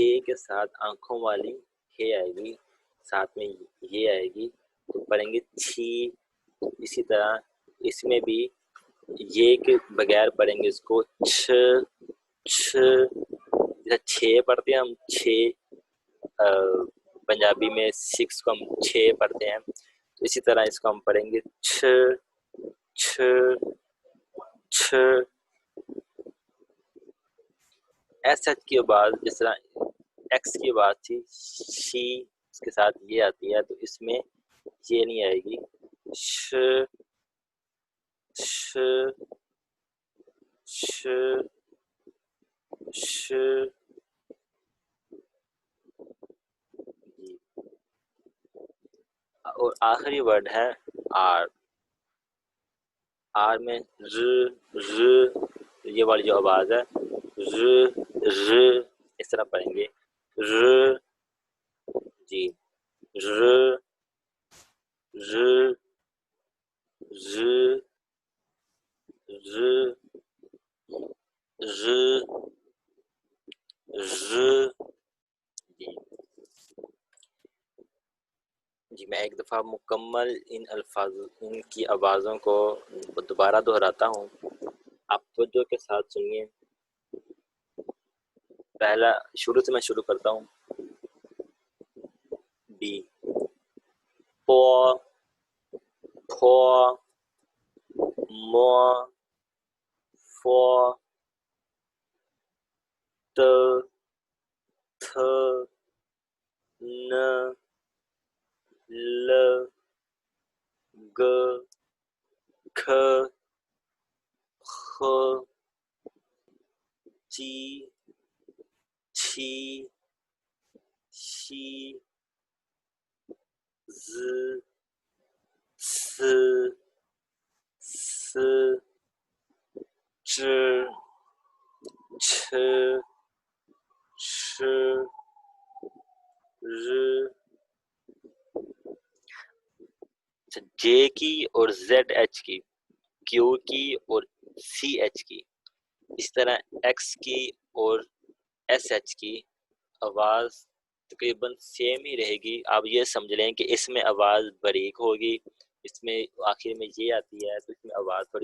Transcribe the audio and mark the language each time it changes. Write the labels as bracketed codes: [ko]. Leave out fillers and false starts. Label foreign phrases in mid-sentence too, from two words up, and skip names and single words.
[ur] کے ساتھ آنکھوں والی ہے آئے گی، ساتھ میں یہ آئے گی تو پڑھیں گے چھی، اسی طرح اس میں بھی یہ کے بغیر پڑھیں گے اس کو چھ چھ، جیسے چھ پڑھتے ہیں ہم، چھ پنجابی میں سکس کو ہم چھ پڑھتے ہیں، تو اسی طرح اس کو ہم پڑھیں گے چھ چھ چھ۔ [en] S H [ur] کی آواز جس طرح ایکس کی آواز تھی شی، اس کے ساتھ یہ آتی ہے، تو اس میں یہ نہیں آئے گی، ش ش ش ش، اور آخری ورڈ ہے آر، آر میں ر ر، یہ والی جو آواز ہے ر ر، اس طرح پڑھیں گے ر، جی ر ر ر ر ر ر، جی میں ایک دفعہ مکمل ان کی آوازوں کو دوبارہ دہراتا ہوں، آپ توجہ کے ساتھ سنیے۔ پہلا شروع سے میں شروع کرتا ہوں، بی، پو پھو مو فو ت تھ ن ل گ کھ خ چی چھی شی ز س س چ چھ ش ر۔ جے کی اور [en] Z H [ur] کی، کیو کی اور [en] C H [ur] کی، اس طرح ایکس کی اور [en] S H [ur] کی آواز تقریباً سیم ہی رہے گی، آپ یہ سمجھ لیں کہ اس میں آواز باریک ہوگی اس میں آخر میں یہ آتی ہے تو اس میں آواز تھوڑی